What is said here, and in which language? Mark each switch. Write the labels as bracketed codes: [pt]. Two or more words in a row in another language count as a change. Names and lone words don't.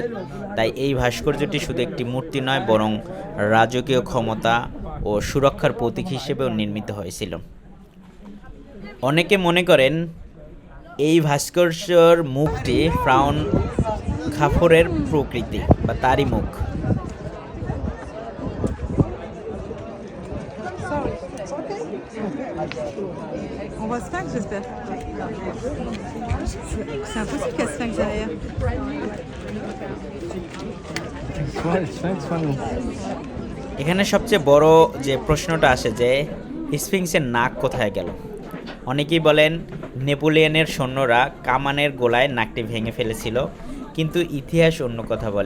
[bn] তাই এই ভাস্কর্যটি শুধু একটি মূর্তি নয়, বরং রাজকীয় ক্ষমতা ও সুরক্ষার প্রতীক হিসেবেও নির্মিত হয়েছিল। অনেকে মনে করেন এই ভাস্কর্যের মুখটি ফ্রাউন খাফরের প্রকৃতি বা তারই মুখ। [fr] On voit Sphinx, j'espère. C'est impossible qu'il y ait Sphinx derrière. [bn] এখানে সবচেয়ে বড় যে প্রশ্নটা আসে যে স্ফিংসের নাক কোথায় গেল। অনেকেই বলেন নেপোলিয়নের সৈন্যরা কামানের গোলায় নাকটি ভেঙে ফেলেছিল, কিন্তু ইতিহাস অন্য কথা বলে।